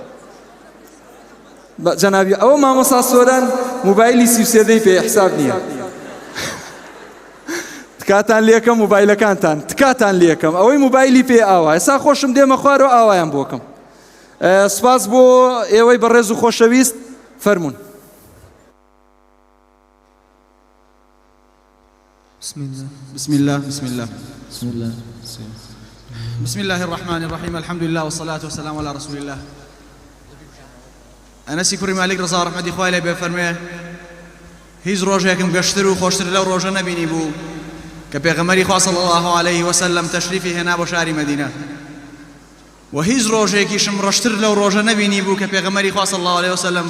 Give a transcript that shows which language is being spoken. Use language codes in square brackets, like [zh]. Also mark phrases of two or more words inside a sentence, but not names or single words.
[ckb] جەنابی ئەوە مامۆستا سۆران موبایلی 33 پێ حساب نییە تکاتان لێکەم موبایلەکانتان تکاتان لێکەم ئەوەی موبایلی پێ ئاوا ئێستا خۆشم دێمە خوارەوە ئاوایان بۆکەم سپاس بۆ ئێوەی بەڕێز و خۆشەویست فەرمونون [ar] بسم الله الرحمن الرحيم الحمد لله والصلاة والسلام على رسول الله [ckb] أنسی کوڕی مالک ڕزا ڕەحمەتی خوای لێ بێ فەرمێ هیچ ڕۆژێکم گەشتر و خۆشتر لەو ڕۆژە نەبینی بوو کە پێغەمبەری خوا [ar] صلی الله عليه وسلم [ckb] تەشریفی هێنا بۆ شاری مەدینە و هیچ ڕۆژێکیشم ڕەشتر لەو ڕۆژە نەبینی بوو کە پێغەمبەری خوا [ar] صلی الله عليه وسلم